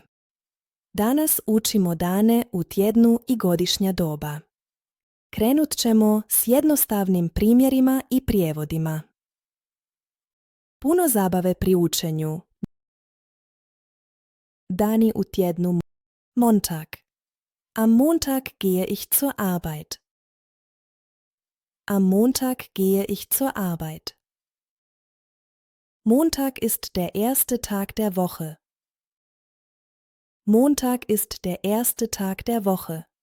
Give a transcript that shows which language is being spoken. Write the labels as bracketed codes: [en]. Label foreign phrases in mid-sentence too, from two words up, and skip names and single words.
[hr] Danas učimo dane u tjednu i godišnja doba. Krenut ćemo s jednostavnim primjerima i prijevodima. Puno zabave pri učenju. Dani u tjednu. [de] Montag. Am Montag gehe ich zur Arbeit. Am Montag gehe ich zur Arbeit. Montag ist der erste Tag der Woche. Montag ist der erste Tag der Woche.